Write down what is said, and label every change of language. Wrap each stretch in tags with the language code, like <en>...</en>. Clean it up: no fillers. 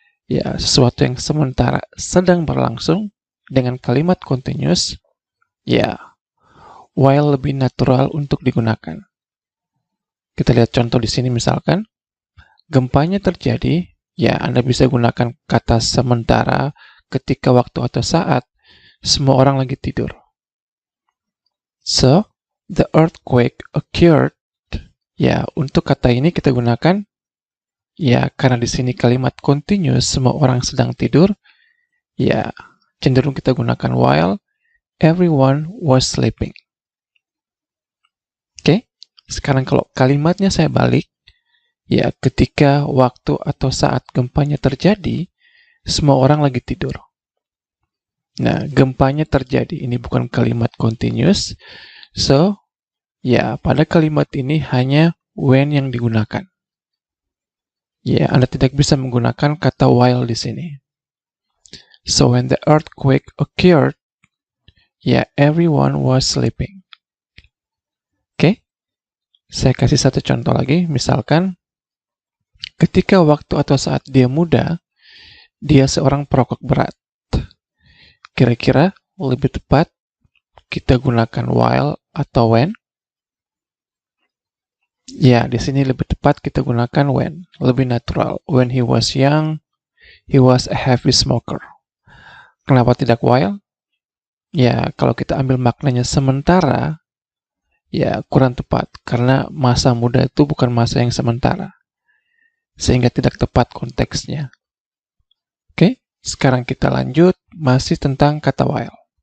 <id>Ya, sesuatu yang sementara sedang berlangsung dengan kalimat continuous, ya, while lebih natural untuk digunakan. Kita lihat contoh di sini misalkan, gempanya terjadi, ya Anda bisa gunakan kata sementara ketika waktu atau saat semua orang lagi tidur.</id> <en>So, the earthquake occurred.</en> <id>Ya, untuk kata ini kita gunakan, ya karena di sini kalimat continuous semua orang sedang tidur, ya cenderung kita gunakan</id> <en>while everyone was sleeping.</en> <id>Oke, sekarang kalau kalimatnya saya balik, ya ketika waktu atau saat gempanya terjadi, semua orang lagi tidur. Nah, gempanya terjadi, ini bukan kalimat continuous, so, ya pada kalimat ini hanya when yang digunakan. Ya, Anda tidak bisa menggunakan kata while di sini.</id> <en>So, when the earthquake occurred, ya everyone was sleeping.</en> <id>Oke, saya kasih satu contoh lagi, misalkan, ketika waktu atau saat dia muda, dia seorang perokok berat. Kira-kira lebih tepat kita gunakan while atau when? Ya, di sini lebih tepat kita gunakan when, lebih natural.</id> <en>When he was young, he was a heavy smoker.</en> <id>Kenapa tidak while? Ya, kalau kita ambil maknanya sementara, ya kurang tepat, karena masa muda itu bukan masa yang sementara. Sehingga tidak tepat konteksnya. Oke, sekarang kita lanjut, masih tentang kata while.</id>